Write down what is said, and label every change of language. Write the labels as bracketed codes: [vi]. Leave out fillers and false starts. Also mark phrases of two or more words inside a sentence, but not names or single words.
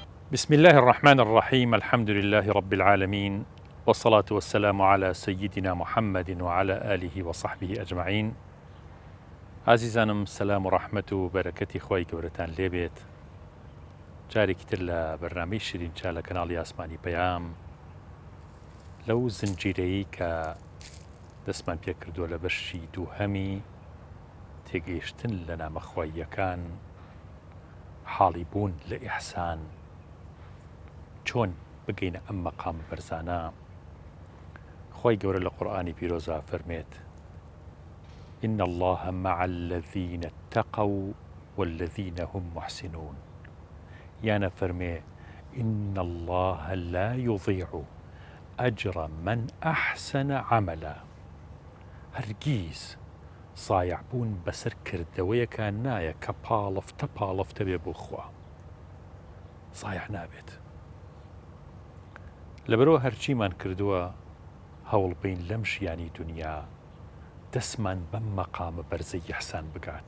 [ar] بسم الله الرحمن الرحيم. الحمد لله رب العالمين، والصلاة والسلام على سيدنا محمد وعلى آله وصحبه أجمعين. [ckb] عزیزانم، سلام و رحمت و بەرەکەتی خۆی گەورەتان لێبێت. جارێکی تر لە بەرنامەی شیرین چا لە کەناڵی ئاسمانی پەیام لەو زنجیرەیەی کە دەستمان پێ کردووە لە بەشی دووهەمی تێگەیشتن لە نامەخواییەکان، حاڵی بوون لە ئیحسان، چۆن بگەینە ئەم مەقام بەرزانە. خۆی گەورە لە قورئانی پیرۆزا فەرمێت: [ar] إن الله مع الذين اتقوا والذين هم محسنون. [ckb] يعني فرمي [ar] إن الله لا يضيع أجر من أحسن عملا. [ckb] هرگیز صايع بوون بەسەر کردەوەیەکان نایە کە پاڵەفتە بێ بۆ خوا، صايع نابێت. لەبەرەوە هەرچیمان کردووە هەوڵ بین لەم ژیانی دنیا دەستمان بەم مەقامە بەرزەی ئیحسان بگات.